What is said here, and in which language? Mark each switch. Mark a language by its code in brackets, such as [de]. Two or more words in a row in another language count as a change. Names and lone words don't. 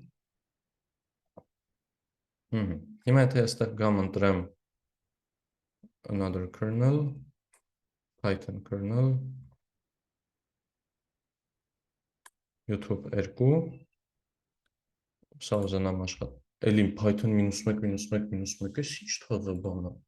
[hy] Հիմա եթե այստեղ գամ ընտրեմ [en] another kernel, Python kernel, [hy] YouTube 2, սա ուզենամ աշխատել։ Էլի Python -1 -1 ինչ թազա բան